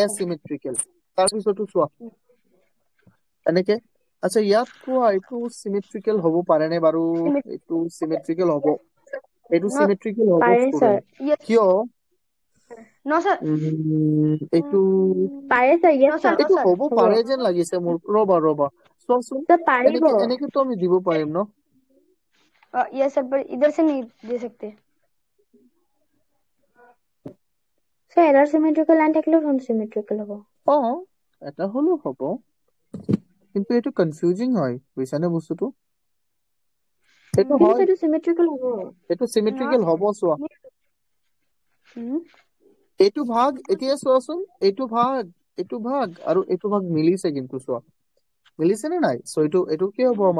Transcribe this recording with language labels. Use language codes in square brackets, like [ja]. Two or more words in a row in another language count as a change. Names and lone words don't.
[as] এচিমেট্ৰিকেল তাৰপিছতো চোৱা এনেকে আচ্ছা ইয়াত কোৱা এইটো চিমেট্ৰিকেল হ'ব পাৰে নে বাৰু এইটো চিমেট্ৰিকেল হ'ব এইটো [en] No. [as] চিমেট্ৰিকেল হ'ব পাৰে ষ্টুডেন্ট [en] Yes. [as] কিয় [en] No, sir. [as] এইটো পাৰে ছাৰ [en] No, য়েছ sir. [as] ছাৰ [en] No, [as] এইটো [en] sir. [as] হ'ব পাৰে যেন লাগিছে মোৰ ৰবা চোৱাচোন ছাৰ পাৰিব এনেকেতো আমি দিব পাৰিম ন [en] Yes, sir. [hi] पर इधर से नहीं दे सकते. [as] ছাৰ এডাল চিমেট্ৰিকেল লাইন থাকিলেও দেখোন চিমেট্ৰিকেল হ'ব অ এটা হলেও হ'ব কিন্তু এইটো কনফিউজিং হয় বুজিছানে বস্তুটো এইটো কিন্তু হয় এইটো চিমেট্ৰিকেল হ'ব এইটো চিমেট্ৰিকেল হ'ব চোৱা এইটো ভাগ এতিয়া চোৱাচোন এইটো ভাগ আৰু এইটো ভাগ মিলিছে কিন্তু চোৱা মিলিছে নে নাই সো এইটো কি হ'ব আমাৰ